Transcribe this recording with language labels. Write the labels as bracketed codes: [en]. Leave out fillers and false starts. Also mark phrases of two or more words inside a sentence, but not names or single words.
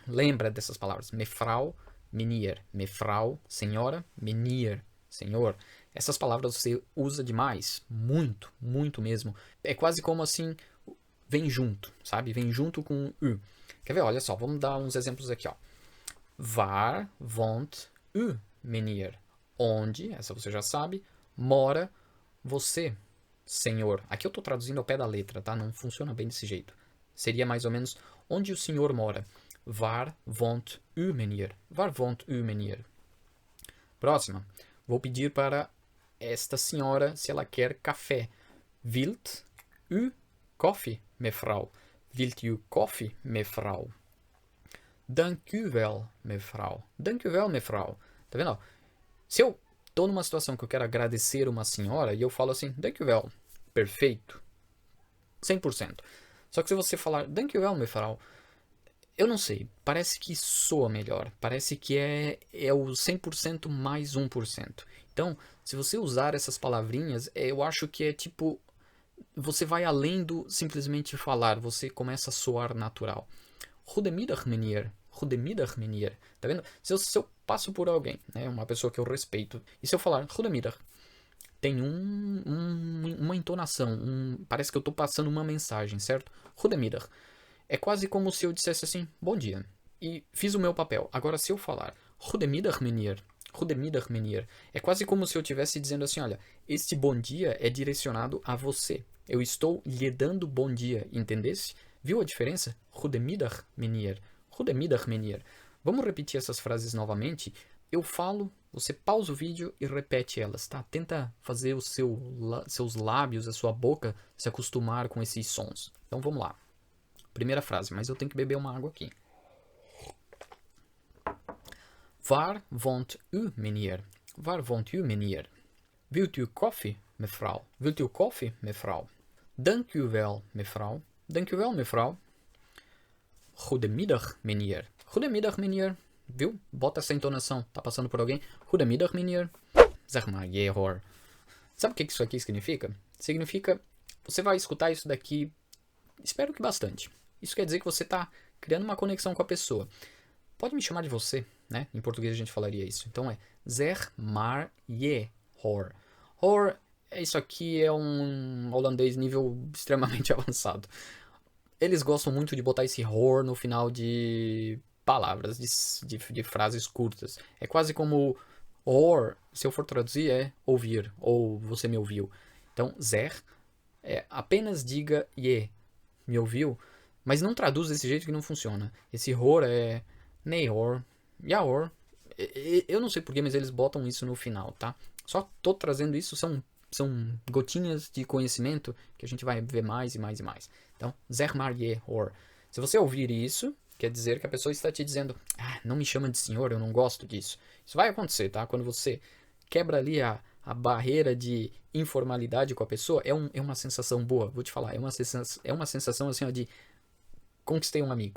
[pt] Lembra dessas palavras. [nl] Mefrau, meneer. Mefrau, senhora. Meneer, senhor. [pt] Essas palavras você usa demais. Muito, muito mesmo. É quase como assim, vem junto, sabe? Vem junto com U. Quer ver? Olha só, vamos dar uns exemplos aqui, ó. [nl] Waar woont u, meneer? [pt] Onde, essa você já sabe, mora você, senhor. Aqui eu estou traduzindo ao pé da letra, tá? Não funciona bem desse jeito. Seria mais ou menos onde o senhor mora. [nl] Waar woont u, meneer? Waar woont u, meneer? [pt] Próxima. Vou pedir para esta senhora se ela quer café. [nl] Wilt u koffie, mevrouw? Wilt u koffie, mevrouw? Dankjewel, mevrouw. Dankjewel, mevrouw. [pt] Tá vendo? Se eu tô numa situação que eu quero agradecer uma senhora e eu falo assim, dankjewel, perfeito, 100%. Só que se você falar [nl] dankjewel, mevrouw, [pt] eu não sei, parece que soa melhor, parece que é o 100% mais 1%. Então, se você usar essas palavrinhas, eu acho que é tipo, você vai além do simplesmente falar, você começa a soar natural. [nl] Goedemiddag, meneer. Goedemiddag, meneer. [pt] Tá vendo? Se eu passo por alguém, né, uma pessoa que eu respeito, e se eu falar goedemiddag, tem uma entonação, parece que eu tô passando uma mensagem, certo? [nl] Goedemiddag. [pt] É quase como se eu dissesse assim, bom dia. E fiz o meu papel. Agora, se eu falar [nl] goedemiddag, meneer. Goedemiddag, meneer. [pt] É quase como se eu estivesse dizendo assim, olha, este bom dia é direcionado a você. Eu estou lhe dando bom dia, entendesse? Viu a diferença? [nl] Goedemiddag, meneer. Goedemiddag, meneer. [pt] Vamos repetir essas frases novamente? Eu falo, você pausa o vídeo e repete elas, tá? Tenta fazer seus lábios, a sua boca se acostumar com esses sons. Então vamos lá. Primeira frase, mas eu tenho que beber uma água aqui. [nl] Waar woont u, meneer? Waar woont u, meneer? Wilt u koffie, mevrouw? Wilt u koffie, mevrouw? Dank u wel, mevrouw. Dank u wel, mevrouw. Goedemiddag, meneer. Goedemiddag, meneer. [pt] Viu? Bota essa entonação. Tá passando por alguém? [nl] Goedemiddag, meneer. Zeg maar, je hoor. [pt] Sabe o que isso aqui significa? Significa, você vai escutar isso daqui, espero que bastante. Isso quer dizer que você tá criando uma conexão com a pessoa. Pode me chamar de você, né? Em português a gente falaria isso. Então é [nl] zeg maar je hoor. [pt] Hoor, isso aqui é um holandês nível extremamente avançado. Eles gostam muito de botar esse hoor no final de palavras, de frases curtas. É quase como hoor, se eu for traduzir, é ouvir, ou você me ouviu. Então, zeg, apenas diga je, me ouviu, mas não traduz desse jeito que não funciona. Esse hoor é [nl] nee hoor, ja hoor. [pt] Eu não sei porquê, mas eles botam isso no final, tá? Só tô trazendo isso, são gotinhas de conhecimento que a gente vai ver mais e mais e mais. Então, zeg maar je hoor. Se você ouvir isso, quer dizer que a pessoa está te dizendo, não me chama de senhor, eu não gosto disso. Isso vai acontecer, tá? Quando você quebra ali a barreira de informalidade com a pessoa, é uma sensação boa, vou te falar. É uma sensação assim, ó, de conquistei um amigo.